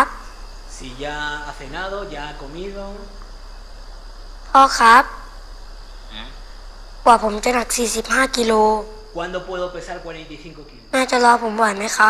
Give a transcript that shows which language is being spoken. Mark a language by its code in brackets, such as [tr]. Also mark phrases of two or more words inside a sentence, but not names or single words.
[es] Si ya ha cenado, ya ha comido. [th] พ่อครับกว่าผมจะหนัก45กิโล [es] ¿Cuándo puedo pesar 45 kilos? [th] แม่จะรอผมไหวไหมครับ